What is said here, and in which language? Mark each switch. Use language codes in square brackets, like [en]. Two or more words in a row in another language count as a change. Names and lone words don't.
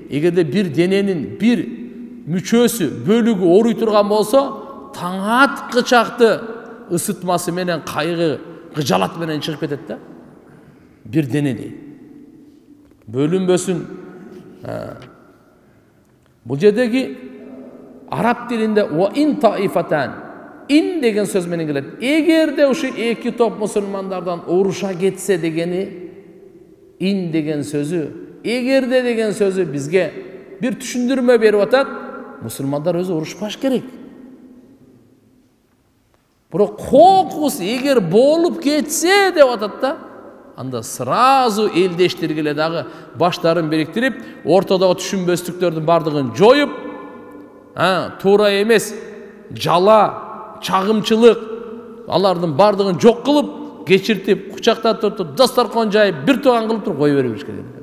[ky] Эгерде бир дененин бир мүчөсү, бөлүгү ооруй турган болсо, таң аткы чакты ысытмасы менен кайгы, кыжалат менен чыгып кетет да. Бир денедей. Бөлүнбөсүн. Бул жердеги араб тилинде [ar] وإن طائفتان, [ky] ин деген сөз менен келет. Эгерде ушу эки топ мусулмандардан уруша кетсе дегени, ин деген сөзү, эгерде деген сөзү бизге бир түшүндүрмө берип атат. Мусулмандар өзү урушпаш керек. Бирок кокус эгер болуп кетсе деп атат да, анда сразу элдештиргиле дагы баштарын бириктирип, ортодогу түшүнбөстүктөрдүн бардыгын жоюп, туура эмес, жала, чагымчылык, алардын бардыгын жок кылып, кечиртип, кучактап туруп, дастаркан жайып, бир тууган кылып туруп кое бериш керек.